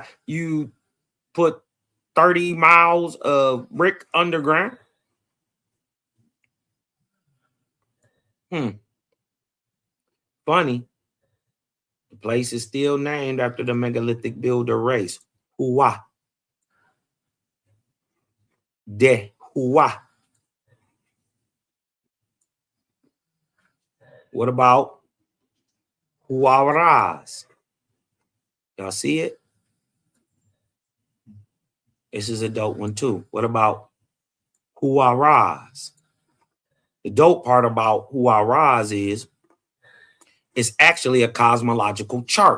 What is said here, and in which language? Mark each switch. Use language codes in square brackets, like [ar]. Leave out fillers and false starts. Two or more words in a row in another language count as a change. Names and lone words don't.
[en] You put 30 miles of brick underground. Funny. The place is still named after the megalithic builder race. Hua. De Hua. What about Huaraz? Y'all see it? This is a dope one too. What about Huaraz? The dope part about Huaraz is it's actually a cosmological chart.